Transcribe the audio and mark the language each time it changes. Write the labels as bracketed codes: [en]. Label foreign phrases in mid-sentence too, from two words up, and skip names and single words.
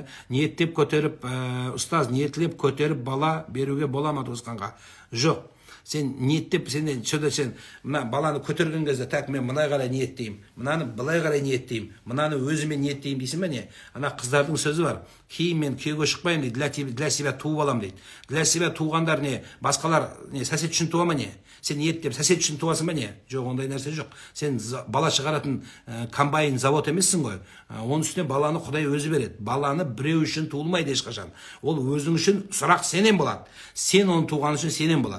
[kk] Ниеттеп көтеріп, ұстаз, ниетлеп көтеріп бала беруге бола ма туысқанға? Жоқ. Сен ниеттеп, сен мына баланы көтерген кезде так мен мынай қарай ниеттеймін, мынаны былай қарай ниеттеймін, мынаны өзіме ниеттеймін дейсің бе не? Ана қыздардың сөзі бар. Кейін мен күйеуге шықпаймын дейді, [ru] для себя [kk] туып алам дейді. [ru] Для себя [kk] туғандар не? Басқалар не сосед үшін туа ма не? Сен ниеттеп сосед үшін туасың ба не? Жоқ, ондай нәрсе жоқ. Сен бала шығаратын комбайн завод емессің ғой. Оның үстіне баланы Құдай өзі береді. Баланы біреу үшін туылмайды ешқашан. Ол өзің үшін сұрақ сенен болады. Сен оны туған үшін сенен болады.